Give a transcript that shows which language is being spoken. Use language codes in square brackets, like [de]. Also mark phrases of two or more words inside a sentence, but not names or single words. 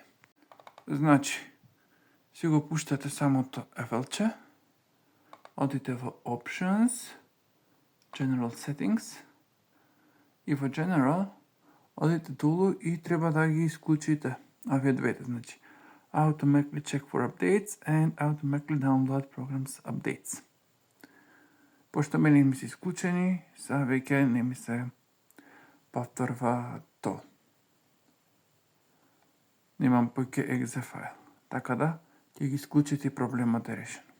[mk] Значи, си го пуштате самото FL-че, одите во Options, General Settings, и во General одите долу и треба да ги исклучите овие двете, значи [en] Automatically check for updates and automatically download programs updates. [mk] Пошто мене ми се исклучени, сега веќе не ми се повторва тоа. Немам поќе exe файл. Така да, ќе ги исклучите и проблемот е решен.